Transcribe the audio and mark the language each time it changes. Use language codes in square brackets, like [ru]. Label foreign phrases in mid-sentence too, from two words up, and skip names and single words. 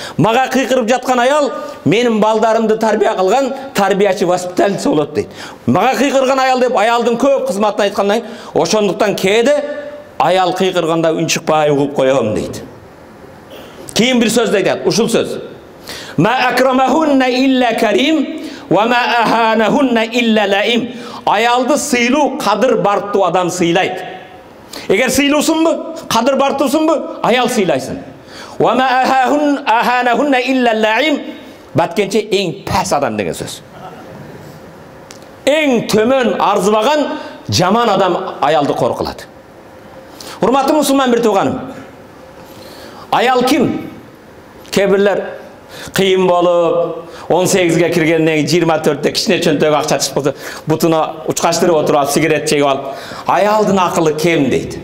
[ky] Мага кыйкырып жаткан аял менин балдарымды тарбия кылган тарбиячы воспитательница болот дейт. Мага кыйкырган аял деп аялдын көп кызматын айткандан кийин, ошондуктан кээде аял кыйкырганда үн чыкпай угуп коем дейт. Кийин бир сөз айтат, ушул сөз. [ar] ما أكرمهن إلا كريم وما أهانهن إلا لئيم. [ky] Аялды сыйлуу кадыр бартуу адам сыйлайт. Эгер сыйлуусунбу, кадыр бартуусунбу, аял сыйлайсың. [ar] وما أهانهن إلا لئيم. [ky] Баткенче эң пас адам деген сөз. Эң төмөн арзыбаган жаман адам аялды коркулат. Урматтуу мусулман бир тууганым. Аял ким? Кебирлер кыйын болуп 18ге киргенден 24-те кичине чөнтөк акча чыгып калса, бутуна учкачтырып отуруп сигарет чегип алып, аялдын акылы кем дейт.